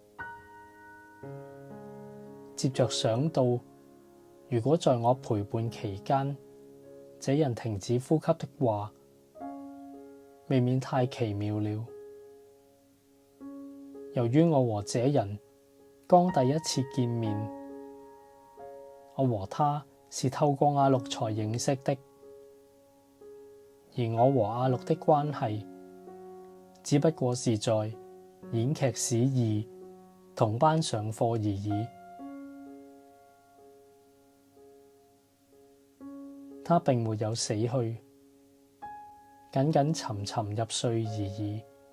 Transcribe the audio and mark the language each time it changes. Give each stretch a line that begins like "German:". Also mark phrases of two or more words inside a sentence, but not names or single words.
Chinese: 接着想到，如果在我陪伴期間，這人停止呼吸的話，未免太奇妙了。由於我和這人剛第一次見面，我和他是透過阿綠才認識的，而我和阿綠的關係只不過是在演劇史2同班上課而已。他並沒有死去，僅僅沉沉入睡而已。